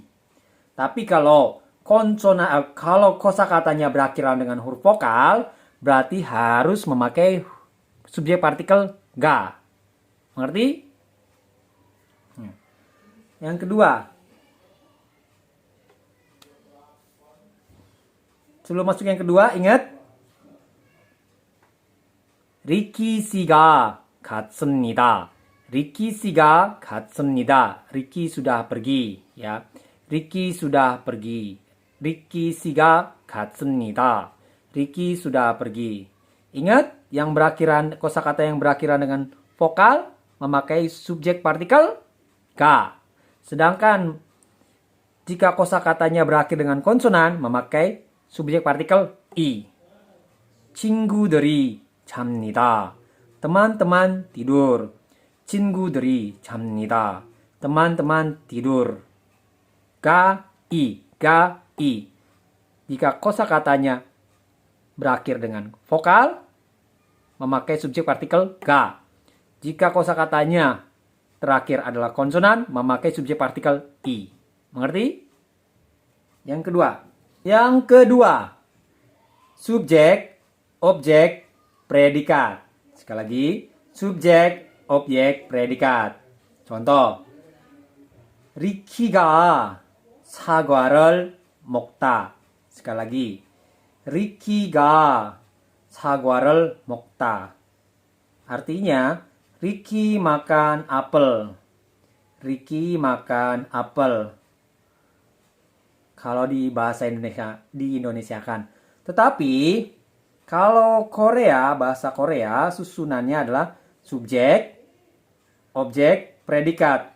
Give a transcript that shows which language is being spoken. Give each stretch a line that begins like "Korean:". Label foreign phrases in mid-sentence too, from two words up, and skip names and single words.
Indonesian: Tapi kalau kosakatanya berakhir dengan huruf vokal, berarti harus memakai subjek partikel ga. Mengerti? Yang kedua, sebelum masuk yang kedua, ingat Ricky
Korean: 씨가 갔습니다. Ricky 씨가 갔습니다.
Indonesian: Ricky sudah pergi, ya. Ricky sudah pergi. Ricky
Korean: 씨가 갔습니다.
Indonesian: Ricky sudah pergi. Ingat, yang berakhiran kosakata yang berakhiran dengan vokal memakai subjek partikel ga. Sedangkan jika kosakatanya berakhir dengan konsonan memakai subjek partikel i.
Korean: 친구들이 잡니다.
Indonesian: teman-teman tidur.
Korean: 친구들이 잡니다.
Indonesian: teman-teman tidur. Ga, i. Jika kosakatanya berakhir dengan vokal, memakai subjek partikel ga. Jika kosakatanya terakhir adalah konsonan, memakai subjek partikel i. Mengerti? Yang kedua. Subjek, objek, predikat. Sekali lagi, subjek, objek, predikat. Contoh,
Korean: 리키가 사과를 먹다.
Indonesian: Sekali lagi,
Korean: 리키가 사과를 먹다.
Indonesian: Artinya, Ricky makan apel. Ricky makan apel. Kalau di bahasa Indonesia, di-Indonesiakan. Tetapi, kalau Korea, bahasa Korea, susunannya adalah subjek, objek, predikat.